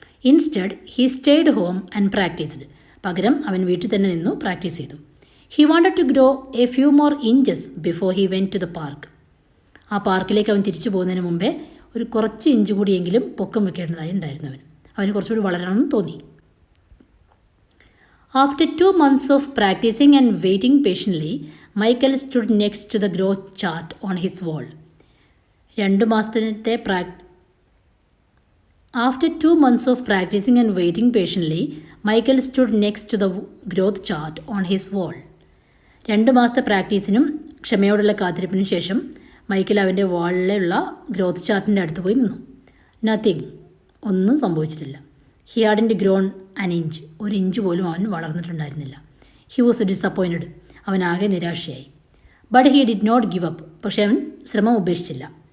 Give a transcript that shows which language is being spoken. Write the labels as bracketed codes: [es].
[en] Instead he stayed home and practised. [ml] പകരം അവൻ വീട്ടിൽ തന്നെ നിന്നു പ്രാക്ടീസ് ചെയ്തു. [en] He wanted to grow a few more inches before he went to the park. [ml] ആ പാർക്കിലേക്ക് അവൻ തിരിച്ചു പോകുന്നതിന് മുമ്പേ ഒരു കുറച്ച് ഇഞ്ച് കൂടിയെങ്കിലും പൊക്കം വെക്കേണ്ടതായി ഉണ്ടായിരുന്നു. അവന് കുറച്ചുകൂടി വളരണമെന്ന് തോന്നി. [en] After 2 months of practicing and waiting patiently, Michael stood next to the growth chart on his wall. [ml] 2 മാസത്തെ [en] After 2 months of practicing and waiting patiently, Michael stood next to the growth chart on his wall. [ml] 2 മാസത്തെ പ്രാക്ടീസിനും ക്ഷമയോടുള്ള കാത്തിരിപ്പിനും ശേഷം Michael അവൻ്റെ വാളിലുള്ള growth ചാർട്ടിൻ്റെ അടുത്ത് പോയി നിന്നു. Nothing, ഒന്നും സംഭവിച്ചിട്ടില്ല. [en] he hadn't grown an inch, [ml] ഒരു ഇഞ്ച് പോലും അവൻ വളർന്നിട്ടുണ്ടായിരുന്നില്ല. [en] he was disappointed, [ml] അവൻ ആകെ നിരാശയായി. [en] but he did not give up, [ml] പക്ഷേ അവൻ ശ്രമം ഉപേക്ഷിച്ചില്ല.